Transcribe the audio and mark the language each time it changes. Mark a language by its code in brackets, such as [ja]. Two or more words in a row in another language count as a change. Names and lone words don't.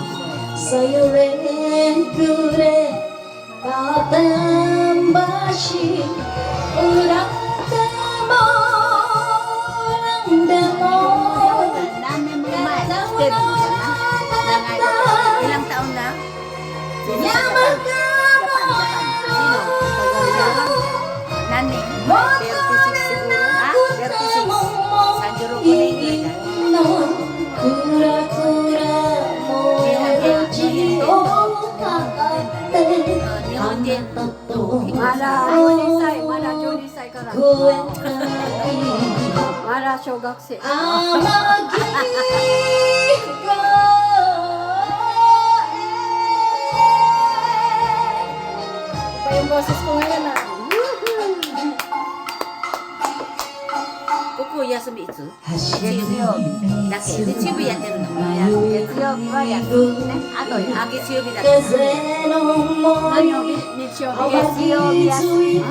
[ja] さよれくれ片んばし恨んでも何年も前来てるのかな。 [tl] Ilang taon na? Nani? 36 siguro? Ha? 36. Sanjuro ko na yung Nihonjin. [ja] Mara 12歳から。まだ小学生。 [tl] Iba yung boses ko ngayon, ah. [ja] ここ休みいつ？月曜日だけ。日曜日やってるの。月曜日はやってるね。あとあ、月曜日だけ。何曜日？日曜日。月曜日休み。